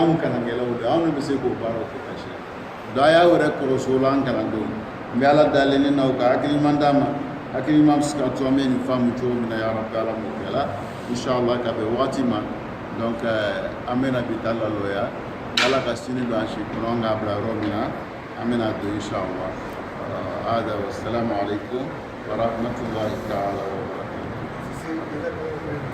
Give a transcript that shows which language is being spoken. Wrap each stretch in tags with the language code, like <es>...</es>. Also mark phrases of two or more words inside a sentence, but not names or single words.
<bm>anw kalankɛlaw de anw bɛ se k'o baaraw kɛ ka se donc a y'aw yɛrɛ kɔlɔsi o la an kalandenw n bɛ ala dalen n'aw ka hakiliman d'a ma hakiliman bɛ se ka to an bɛ nin faamu cogo min na</bm> <ar>يا رب</ar> <bm>ala m'o kɛ la inshallah ka bɛn wagati ma donc an bɛna bi ta lalɔya ala ka sini don an si kɔnɔ an k'a bila yɔrɔ min na an bɛna don inshallah hada</bm> <ar>السلام عليكم ورحمة الله تعالى وبركاته</ar>